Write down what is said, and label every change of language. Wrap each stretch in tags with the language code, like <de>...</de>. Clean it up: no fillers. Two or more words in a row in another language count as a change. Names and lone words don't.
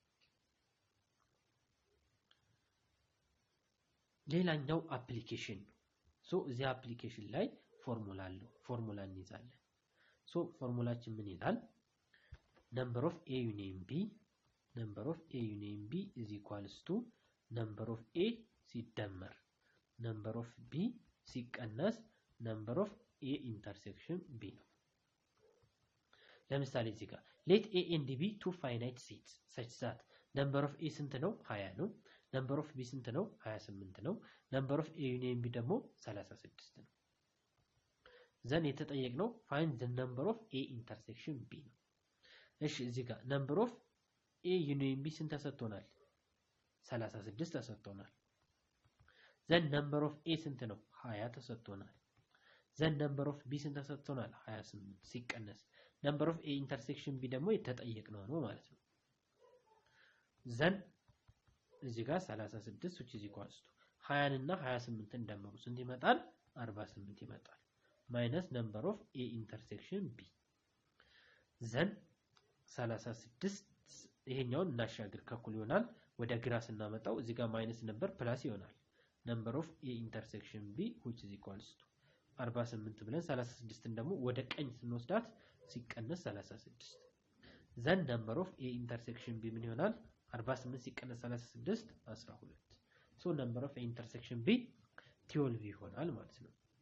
<am>ሌላኛው አፕሊኬሽን ሶ እዚህ አፕሊኬሽን ላይ ፎርሙላ አለው ፎርሙላ እንይዛለን ሶ ፎርሙላችን ምን ይላል</am> <en>number of a union b is equals to number of a ሲደመር number of b ሲቀነስ number of a intersection b</en> <am>ነው ለምሳሌ እዚህ ጋር</am> <en>let a and b two finite sets such that number of a</en> <am>ስንት ነው 20 ነው</am> <en>number of b</en> <am>ስንት ነው 28 ነው</am> <en>number of a union b</en> <am>ደግሞ 36 ነው</am> <en>ዘን የተጠየቅነው find the number of a intersection b</en> <am>ነው እሺ እዚህ ጋር</am> <en>number of a union b</en> <am>ስንት ተሰጥቶናል 36 ተሰጥቶናል</am> <en>ዘን number of a</en> <am>ስንት ነው 20 ተሰጥቶናል</am> <en>ዘን number of b</en> <am>ስንት ተሰጥቶናል 28 ሲቀነስ</am> <en>number of a intersection b</en> <am>ደግሞ የተጠየቅነው ነው ማለት ነው ዘን እዚህ ጋር 36</am> <en>which is equals to</en> <am>20 እና 28 እንደምሩ ስንት ይመጣል 48 ይመጣል</am> <en>minus number of a intersection b</en> <am>ዘን 36 ይሄኛውን እናሻግር ከኩል ይሆናል ወደ ግራ ስናመጣው እዚህ ጋር ማይነስ ነበር ፕላስ ይሆናል</am> <en>number of a intersection b which is equals to</en> <am>48 ብለን 36 ደግሞ ወደ ቀኝ ስንወስዳት ሲቀነስ 36 ዘን</am> <en>number of a intersection b</en> <am>ምን ይሆናል 48 ሲቀነስ 36 12</am> <en>so number of a intersection b</en> <am>12 ይሆናል ማለት ነው</am>